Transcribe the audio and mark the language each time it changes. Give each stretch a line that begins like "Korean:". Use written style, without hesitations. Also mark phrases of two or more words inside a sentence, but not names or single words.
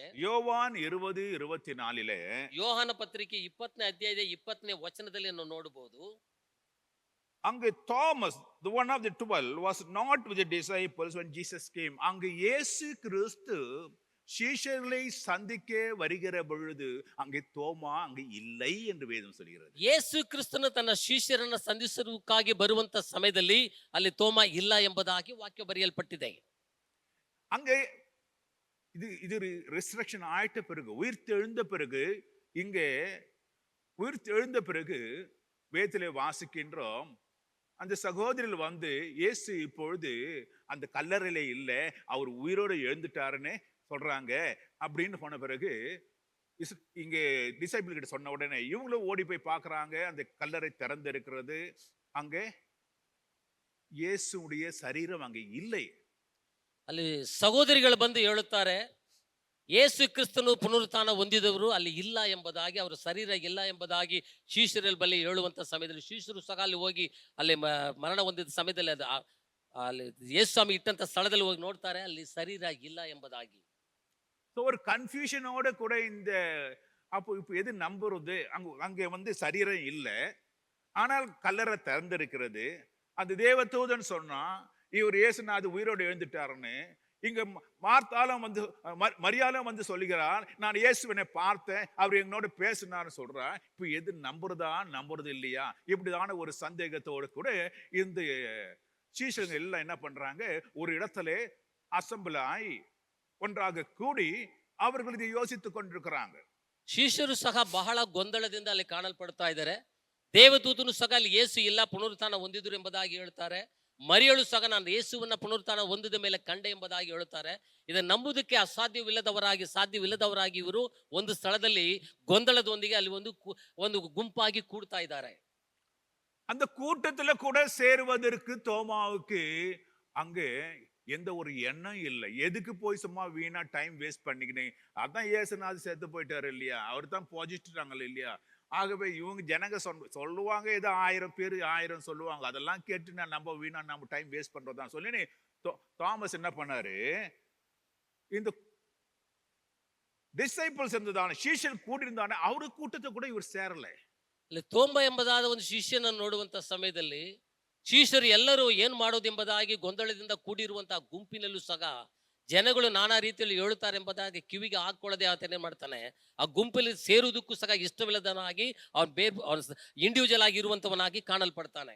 Tamil: யோவான் 20:24
Kannada: ಯೋಹಾನ ಪತ್ರಿಕೆ 20ನೇ ಅಧ್ಯಾಯದ 20ನೇ ವಚನದಲ್ಲಿ ನಾವು ನೋಡಬಹುದು.
Tamil: அங்கு தாமஸ்,
English: the one of the 12, was not with the disciples when Jesus came.
Tamil: அங்கு இயேசு கிறிஸ்து சீஷர்களை சந்திக்க வருகிற பொழுது அங்கே தோமா அங்கு இல்லை என்று வேதம் சொல்கிறது.
Kannada: ಯೇಸು ಕ್ರಿಸ್ತನು ತನ್ನ ಶಿಷ್ಯರನ್ನ ಸಂಧಿಸುವುದಕ್ಕಾಗಿ ಬರುವಂತ ಸಮಯದಲ್ಲಿ ಅಲ್ಲಿ ತೋಮ ಇಲ್ಲ ಎಂಬುದಾಗಿ ವಾಕ್ಯ ಬರೆಯಲ್ಪಟ್ಟಿದೆ.
Tamil: அங்கே இது ரிசரக்ஷன் ஆயிட்ட பிறகு, உயிர்த்தெழுந்த பிறகு, இங்கே உயிர்த்தெழுந்த பிறகு வேதத்திலே வாசிக்கின்றோம், அந்த சகோதரர்கள் வந்து இயேசு இப்பொழுது அந்த கல்லறையில இல்லை, அவர் உயிரோடு எழுந்துட்டாருன்னு சொல்றாங்க அப்படின்னு போன பிறகு இங்கே டிசைபிள் கிட்ட சொன்ன உடனே இவங்களும் ஓடி போய் பார்க்கறாங்க. அந்த கல்லறை திறந்து இருக்கிறது. அங்கே இயேசுடைய சரீரம் அங்கே இல்லை.
Kannada: ಅಲ್ಲಿ ಸಹೋದರಿಗಳು ಬಂದು ಹೇಳುತ್ತಾರೆ, ಯೇಸು ಕ್ರಿಸ್ತನು ಪುನರುತ್ಥಾನ ಹೊಂದಿದವರು ಅಲ್ಲಿ ಇಲ್ಲ ಎಂಬುದಾಗಿ, ಅವರ ಶರೀರ ಇಲ್ಲ ಎಂಬುದಾಗಿ ಶಿಷ್ಯರಲ್ಲಿ ಬಳಿ ಹೇಳುವಂತ ಸಮಯದಲ್ಲಿ ಶಿಷ್ಯರು ಸಹ ಅಲ್ಲಿ ಹೋಗಿ ಅಲ್ಲಿ ಮರಣ ಹೊಂದಿದ ಸಮಯದಲ್ಲಿ ಅಲ್ಲಿ ಯೇಸು ಸ್ವಾಮಿ ಇಟ್ಟಂತ ಸ್ಥಳದಲ್ಲಿ ಹೋಗಿ ನೋಡ್ತಾರೆ, ಅಲ್ಲಿ ಶರೀರ ಇಲ್ಲ ಎಂಬುದಾಗಿ.
Tamil: ஒரு கன்ஃபியூஷனோட கூட இந்த அப்போ இப்போ எது நம்புறது, அங்கே வந்து சரீரம் இல்லை, ஆனால் கல்லறை திறந்திருக்கிறது. அந்த தேவதூதன் சொன்னா இவர் இயேசுநாதர் உயிரோடு எழுந்துட்டாருன்னு. இங்க மார்த்தாலும் வந்து மரியாலும் வந்து சொல்லுகிறார், நான் இயேசுவினை பார்த்தேன், அவர் என்னோட பேசினார்னு சொல்றான். இப்போ எது நம்புறதா நம்புறது இல்லையா இப்படிதான ஒரு சந்தேகத்தோடு கூட இந்த சீஷர்கள் எல்லாம் என்ன பண்றாங்க, ஒரு இடத்துல அசம்பிள் ஆகி ஒன்றாக கூடி அவர்கள் இதை யோசித்துக் கொண்டிருக்கிறாங்க.
Kannada: ಶಿಷ್ಯರು ಸಹ ಬಹಳ ಗೊಂದಲದಿಂದ ಅಲ್ಲಿ ಕಾಣಲ್ಪಡ್ತಾ ಇದ್ದಾರೆ. ದೇವದೂತನು ಸಹ ಅಲ್ಲಿ ಯೇಸು ಇಲ್ಲ ಪುನರುತ್ಥಾನ ಹೊಂದಿದ್ರು ಎಂಬುದಾಗಿ ಹೇಳ್ತಾರೆ. ಮರಿಯಳು ಸಹ ನಾನು ಯೇಸುವನ್ನ ಪುನರುತ್ಥಾನ ಹೊಂದಿದ ಮೇಲೆ ಕಂಡೆ ಎಂಬುದಾಗಿ ಹೇಳುತ್ತಾರೆ. ಇದನ್ನು ನಂಬುವುದಕ್ಕೆ ಸಾಧ್ಯವಿಲ್ಲದವರಾಗಿ ಇವರು ಒಂದು ಸ್ಥಳದಲ್ಲಿ ಗೊಂದಲದೊಂದಿಗೆ ಅಲ್ಲಿ ಒಂದು ಗುಂಪಾಗಿ ಕೂಡ್ತಾ ಇದ್ದಾರೆ.
Tamil: அந்த கூட்டத்துல கூட சேருவதற்கு தோமாவுக்கு அங்கே எந்த ஒரு எண்ணம் இல்லை. எதுக்கு போய் சும்மா வீணா
English: time waste
Tamil: பண்ணிக்கினேன், அதான் இயேசுநாதர் செத்து போயிட்டாரு இல்லையா, அவர் தான் போஜிட்டாங்க இல்லையா. ஆகவே இவங்க ஜனங்க சொல்லுவாங்க, ஏதோ 1000 பேர் 1000 சொல்லுவாங்க, அதெல்லாம் கேட்டு நான் நம்ம வீணா நம்ம
English: time waste
Tamil: பண்றதுதான் சொல்லி தாமஸ் என்ன பண்ணாரு, இந்த டிசைபிள்ஸ் இருந்ததான சீஷர் கூட்டியிருந்தானே அவரு கூட்டத்தை கூட இவர் சேரல.
Kannada: ಅಲ್ಲಿ ತೋಂಬ ಎಂಬುದಾದ ಒಂದು ಶಿಷ್ಯನನ್ನು ನೋಡುವಂತ ಸಮಯದಲ್ಲಿ ಶಿಷ್ಯರು ಎಲ್ಲರೂ ಏನ್ ಮಾಡೋದು ಎಂಬುದಾಗಿ ಗೊಂದಲದಿಂದ ಕೂಡಿರುವಂತಹ ಗುಂಪಿನಲ್ಲೂ ಸಹ ಜನಗಳು ನಾನಾ ರೀತಿಯಲ್ಲಿ ಹೇಳುತ್ತಾರೆ ಎಂಬುದಾಗಿ ಕಿವಿಗೆ ಹಾಕೊಳ್ಳದೆ ಆತನೇ ಮಾಡ್ತಾನೆ. ಆ ಗುಂಪಲ್ಲಿ ಸೇರುವುದಕ್ಕೂ ಸಹ ಇಷ್ಟವಿಲ್ಲದನಾಗಿ ಅವನು ಇಂಡಿವಿಜುವಲ್ ಆಗಿ ಇರುವಂತವನಾಗಿ ಕಾಣಲ್ಪಡ್ತಾನೆ.